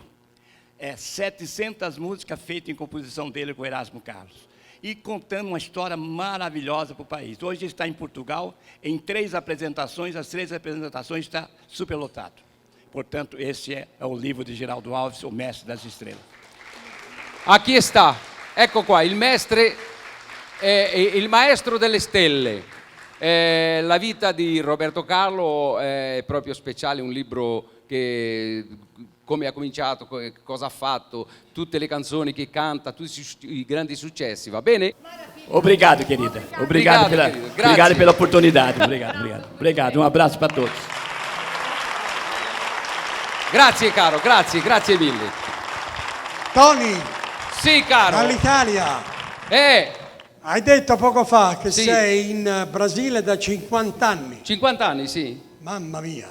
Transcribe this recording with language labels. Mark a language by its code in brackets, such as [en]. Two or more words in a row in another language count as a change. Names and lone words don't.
[pt] 700 músicas feitas em composição dele com Erasmo Carlos. E contando uma história maravilhosa para o país. Hoje está em Portugal, em 3 apresentações, as 3 apresentações está superlotado. Portanto, esse é o livro de Geraldo Alves, o Mestre das Estrelas. Aqui está, [it] ecco qua, il maestro delle stelle. La vita di Roberto Carlo è proprio speciale, un libro che come ha cominciato, cosa ha fatto, tutte le canzoni che canta, tutti i grandi successi, va bene? [pt] Obrigado, querida. Obrigado pela oportunidade. Obrigado. Um abraço para todos. [it] Grazie caro, grazie mille. Tony, Sì caro. dall'Italia. Hai detto poco fa che Sì. sei in Brasile da 50 anni. 50 anni, sì. Mamma mia.